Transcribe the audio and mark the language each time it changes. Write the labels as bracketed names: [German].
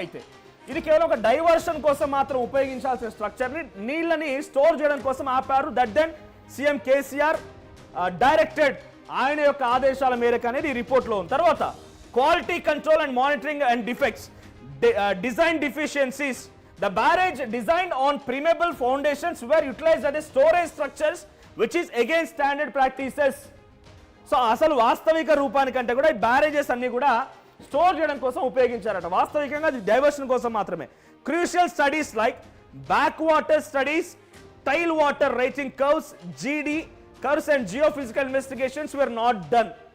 [Telugu] అయితే ఇది కేవలం ఒక డైవర్షన్ కోసం మాత్రం ఉపయోగించాల్సిన స్ట్రక్చర్ని నీళ్ళని స్టోర్ చేయడం కోసం ఆపారు. [English] that then CM KCR directed, [Telugu] ఆయన యొక్క ఆదేశాల మేరకు అనేది ఈ రిపోర్ట్లో ఉంది. [English] తర్వాత quality control and monitoring and defects, design deficiencies. The barrage designed on permeable foundations were utilized as storage structures which is against standard practices. [Telugu] So అసలు వాస్తవిక రూపానికంటే కూడా ఈ బ్యారేజెస్ అన్ని కూడా స్టోర్ చేయడం కోసం ఉపయోగించారట. వాస్తవికంగా అది డైవర్షన్ కోసం మాత్రమే. [English] Crucial studies like back water studies, tail water rating curves, GD curves and geophysical investigations were not done.